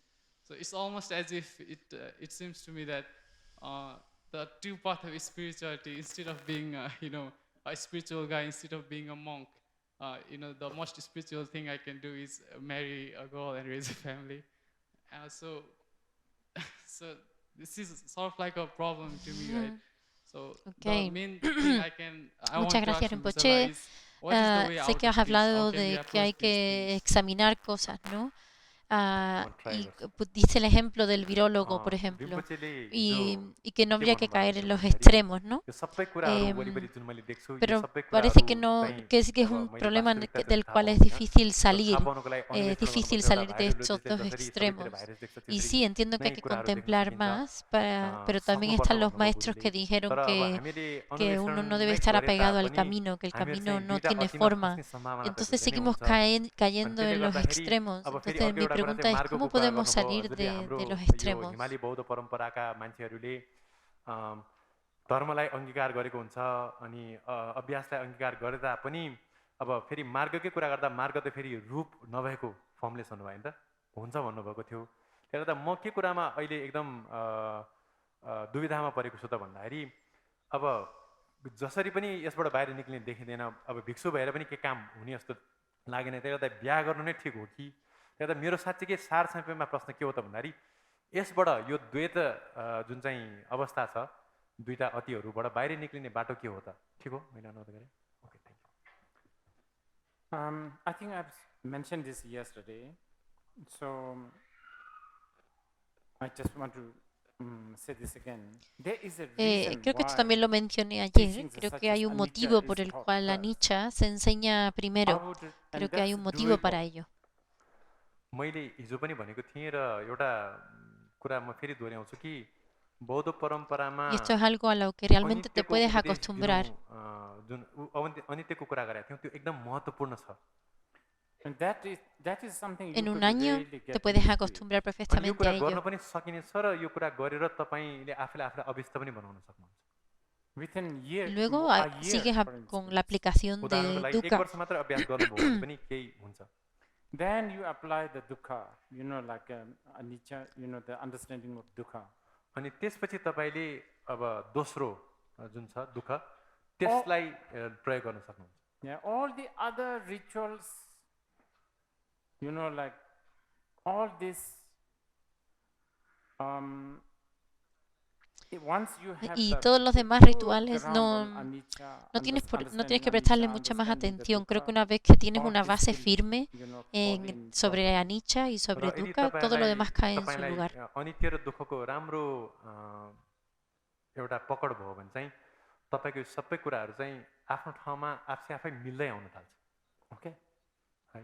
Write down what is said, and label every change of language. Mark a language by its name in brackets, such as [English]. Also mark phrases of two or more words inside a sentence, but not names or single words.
[English] So it's almost as if it seems to me that the two paths of spirituality, instead of being, you know, a spiritual guy, instead of being a monk, you know, the most spiritual thing I can do is marry a girl and raise a family. So this is sort of like a problem to me, right? So Okay. the main thing I want [Spanish] Muchas [English] to ask [Spanish] gracias, Rinpoche Rinpoche. [English] is, what is the way [Spanish] Sé [English] out [Spanish] que [English] of [Spanish] has [English] this? How [Spanish] hablado [English] can we [Spanish] de que [English] approach [Spanish] hay [English] these [Spanish] que [English] things? [Spanish] examinar cosas, ¿no? y dice el ejemplo del virólogo, por ejemplo, [Nepali] rinpocheले [Spanish] y que no [Nepali] के [Spanish] habría que [Nepali] भन्नुभएको [Spanish] caer en [Nepali] थियो [Spanish] los [Nepali] भन्दाखेरि [Spanish] extremos, ¿no? [Nepali] यो सबै कुराहरू Em, वरिपरि जुन मैले देख्छु यो [Spanish] pero [Nepali] सबै [Spanish] parece [Nepali] कुराहरू [Spanish] que no, [Nepali] चाहिँ [Spanish] que es [Nepali] अब [Spanish] un [Nepali] मैले [Spanish] problema [Nepali] वास्तविकता [Spanish] del [Nepali] चाहिँ थाहा [Spanish] cual es [Nepali] पाउँदिनँ [Spanish] difícil [Nepali] तर थाहा [Spanish] salir, [Nepali] पाउनुको लागि [Spanish] es [Nepali] अन्वेषण [Spanish] difícil [Nepali] गर्नुपर्छ एउटा [Spanish] salir de estos [Nepali] भाइरोलोजिस्टले [Spanish] dos [Nepali] जसरी सबैतिर [Spanish] extremos. [Nepali] भाइरस देख्छ [Spanish] Y [Nepali] त्यसरी [Spanish] sí, entiendo que [Nepali] नै [Spanish] hay que [Nepali] कुराहरू देख्न [Spanish] contemplar [Nepali] सकिन्छ [Spanish] más, pero también [Nepali] सक्नुपर्छ [Spanish] están los [Nepali] भन्नुभयो [Spanish] maestros [Nepali] गुरुले [Spanish] que dijeron [Nepali] तर अब हामीले [Spanish] que [Nepali] अन्वेषण [Spanish] uno no debe [Nepali] नै [Spanish] estar [Nepali] गरे [Spanish] apegado al [Nepali] तापनि [Spanish] camino, que el [Nepali] हामीहरू [Spanish] camino [Nepali] चाहिँ [Spanish] no [Nepali] दुईटा [Spanish] tiene [Nepali] अतिमा [Spanish] forma. [Nepali] फस्ने सम्भावना [Spanish] Y [Nepali] त [Spanish] entonces [Nepali] धेरै नै [Spanish] seguimos [Nepali] हुन्छ अनि [Spanish] cayendo [Nepali] त्यसले [Spanish] en los [Nepali] गर्दाखेरि [Spanish] extremos. [Nepali] अब फेरि [Spanish] Entonces [Nepali] अर्को [Spanish] mi [Nepali] एउटा कुरा [Spanish] pregunta [Nepali] चाहिँ [Spanish] es, [Nepali] मार्गको [Spanish] ¿cómo [Nepali] कुरा [Spanish] podemos [Nepali] गर्नुभयो [Spanish] salir [Nepali] हजुरले हाम्रो [Spanish] de los [Nepali] यो [Spanish] extremos? [Nepali] हिमाली बौद्ध परम्पराका मान्छेहरूले अम, धर्मलाई अंगीकार गरेको हुन्छ अनि अभ्यासलाई अंगीकार गरे तापनि अब फेरि मार्गकै कुरा गर्दा मार्ग त फेरि रूप नभएको फर्मलेस हुनुभयो नि त हुन्छ भन्नुभएको थियो त्यसले गर्दा म के कुरामा अहिले एकदम दुविधामा परेको छु त भन्दाखेरि अब जसरी पनि यसबाट बाहिर निक्लिने देखिँदैन अब भिक्षु भएर पनि के काम हुने जस्तो लागेन त्यसले गर्दा बिहा गर्नु नै ठिक हो कि त्यसले गर्दा मेरो साँच्चीकै सार संक्षेपमा प्रश्न के हो त भन्दाखेरि यसबाट यो द्वैत जुन चाहिँ अवस्था छ दुईटा अतिहरूबाट बाहिर निक्लिने बाटो के हो त ठिक हो मैले अनुरोध गरेँ [English] okay thank you I think I've mentioned this yesterday, so I just want to say this again. There is a reason [Spanish] Creo que esto [English] why [Spanish] también lo mencioné ayer. [English] teachings [Spanish] Creo [English] such [Spanish] que [English] as [Spanish] hay un [English] anicca [Spanish] motivo [English] is [Spanish] por el [English] taught [Spanish] cual la [English] first. [Spanish] Anicca se enseña primero. [English] How to- and [Spanish] Creo que hay [English] that's [Spanish] un motivo para [English] doable. [Spanish] ello. [Nepali] मैले हिजो पनि भनेको थिएँ र एउटा कुरा म फेरि दोहोऱ्याउँछु कि बौद्ध परम्परामा [Spanish] Y esto es algo a lo que realmente te [Nepali] अनित्यको [Spanish] puedes [Nepali] उपदेश [Spanish] acostumbrar. [Nepali] दिनु जुन अनित्यको कुरा गरेका थियौँ त्यो एकदम महत्त्वपूर्ण छ [English] And that is something you [Spanish] En un [English] could [Spanish] año [English] really [Spanish] te [English] get [Spanish] puedes [English] used to it. [Spanish] acostumbrar [Nepali] अनि यो [Spanish] perfectamente [Nepali] कुरा [Spanish] a [Nepali] गर्न [Spanish] ello. [Nepali] पनि सकिनेछ र यो कुरा गरेर तपाईँले आफूलाई अभ्यस्त पनि बनाउन सक्नुहुन्छ [English] Within year, [Spanish] Y luego [English] a year, [Spanish] sigues [English] for [Spanish] con [English] instance. [Spanish] la aplicación [Nepali] उदाहरणको [Spanish] de [Nepali] लागि एक [Spanish] dukkha. [Nepali] वर्ष मात्र अभ्यास गर्नुभयो भने पनि केही हुन्छ [English] Then you apply the dukkha, like anicca, the understanding of dukkha. [Nepali] अनि त्यसपछि तपाईँले अब दोस्रो जुन छ दुःख त्यसलाई प्रयोग गर्न सक्नुहुन्छ [English] Yeah, all the other rituals, like all this, once you have [Spanish] Y [English] the [Spanish] todos los demás [English] full [Spanish] rituales [English] ground on anicca, [Spanish] no tienes que [English] understanding [Spanish] prestarle [English] anicca, [Spanish] mucha más [English] understanding the [Spanish] atención. Creo que [English] dukkha, [Spanish] una vez que tienes [English] all [Spanish] una [English] this [Spanish] base [English] will, [Spanish] firme [English] fall in [Spanish] sobre [English] properly. [Spanish] anicca y [Nepali] र [Spanish] sobre [Nepali] यदि [Spanish] dukkha, todo lo demás cae en su [Nepali] तपाईँलाई [Spanish] lugar. [Nepali] अनित्य र दुःखको राम्रो एउटा पकड भयो भने चाहिँ तपाईँको सबै कुराहरू चाहिँ आफ्नो ठाउँमा आफै मिल्दै आउन थाल्छ ओके है